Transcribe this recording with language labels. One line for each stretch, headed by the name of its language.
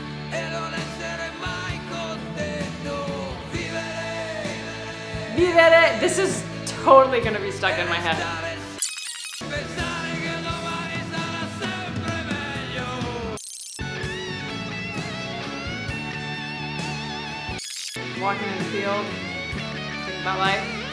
Italian: E non essere mai contento, vivere. Vivere!
English: This is totally gonna be stuck in my head.
Italian: Pensare che domani sarà sempre meglio.
English: Walking in the field, thinking about life.